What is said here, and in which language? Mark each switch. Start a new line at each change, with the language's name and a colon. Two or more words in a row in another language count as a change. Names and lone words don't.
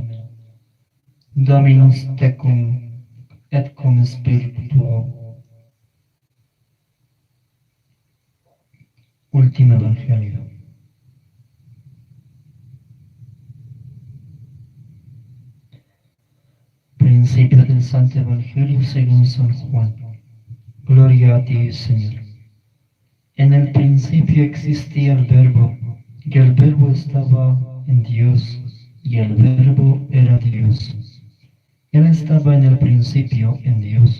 Latin: Dominus tecum, et cum spiritu tuo.
Spanish: Ultimo Evangelio. Principio del Santo Evangelio según San Juan. Gloria a ti, Señor. En el principio existía el Verbo, y el Verbo estaba en Dios, y el Verbo era Dios. Él estaba en el principio en Dios.